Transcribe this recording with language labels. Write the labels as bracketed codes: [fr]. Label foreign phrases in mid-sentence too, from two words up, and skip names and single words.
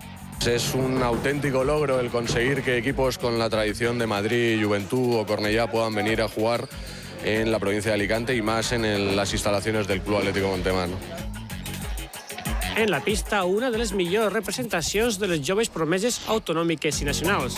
[es] Es un auténtico logro el conseguir que equipos con la tradición de Madrid, Juventud o Cornellá puedan venir a jugar en la provincia de Alicante y más en las instalaciones del Club Atlético Montemar. [ca] En la pista, una de les millors representacions de les joves promeses autonòmiques i nacionals.